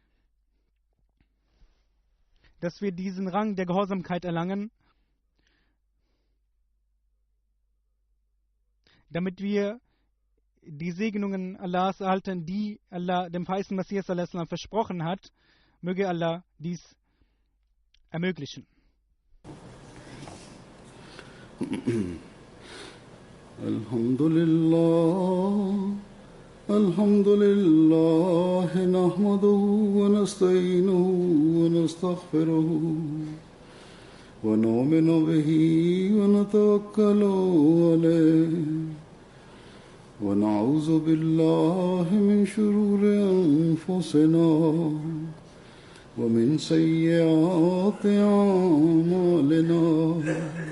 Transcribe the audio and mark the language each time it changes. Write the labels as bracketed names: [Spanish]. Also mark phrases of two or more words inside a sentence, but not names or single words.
[German] dass wir diesen Rang der Gehorsamkeit erlangen, damit wir die Segnungen Allahs erhalten, die Allah dem verheißenen Messias al-Islam versprochen hat. Möge Allah dies ermöglichen. [Arabic] الحمد لله، نحمده ونستعينه و نستغفره ونؤمن به ونتوكل عليه ونعوذ بالله من شرور أنفسنا ومن سيئات أعمالنا.